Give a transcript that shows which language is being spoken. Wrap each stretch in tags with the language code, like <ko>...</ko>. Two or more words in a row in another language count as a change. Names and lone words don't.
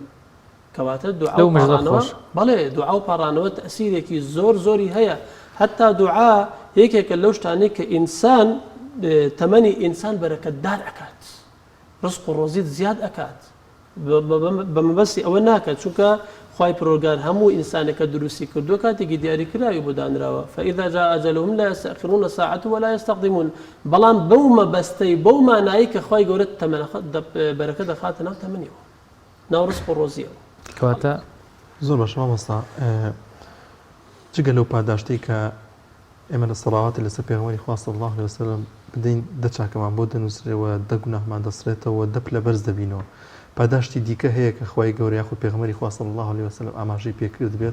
<ckb>کەواتە دوعا و پاڕانەوە بەڵێ دوعا و پاڕانەوە تەسیرێکی زۆر زۆری هەیە هەتا دوعا یەکێکە لەو شتانەی کە ئینسان تەمەنی ئینسان بەرەکەتدار ئەکات ڕزق و ڕۆزیت زیاد ئەکات بە مەبەستی ئەوە ناکات چونکە خوای پەروەردگار هەموو ئینسانێکە دروستی کردووە کاتێکی دیاریکراوی بۆ دانراوە</ckb> <ar>فإذا جاء أجلهم لا يستأخرون ساعة ولا يستقدمون.</ar> <ckb>بەڵام بەو مەبەستەی بەو مانایی کە خوای گەورە بەرەکە دەخاتە ناو تەمەنیەوە ناو ڕزق و ڕۆزیەوە. کەواتە زۆر باش مامۆستا جگە لەو پاداشتی کە ئێمە لە سەڵاواتی لەسەر پێغەمبەری خوا</ckb> <ar>صلی الله علیه وسلم</ar> <ckb>بدەین دە چاکەمان بۆ دەنووسرێەوە دە گوناهمان دەسرێتەوە دە پلە بەرز دەبینەوە پاداشتی دیکە هەیە کە خوای گەورە یاخود پێغەمبەری خوا</ckb> <ar>صلی الله علیه وسلم</ar> <ckb>ئاماژەی پێکرد بێت</ckb>